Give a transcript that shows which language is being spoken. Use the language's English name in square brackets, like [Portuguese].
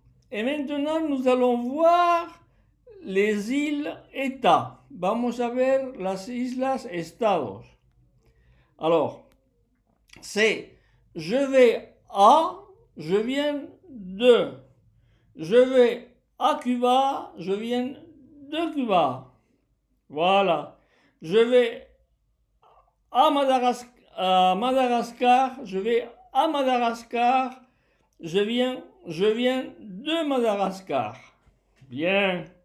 [French] Et maintenant, nous allons voir les îles-États. [Spanish] Vamos a ver las islas-estados. [French] Alors, c'est je vais à, je viens de. Je vais à Cuba, je viens de Cuba. Voilà. Je vais à Madagascar, je vais à Madagascar, je viens de Madagascar. Bien.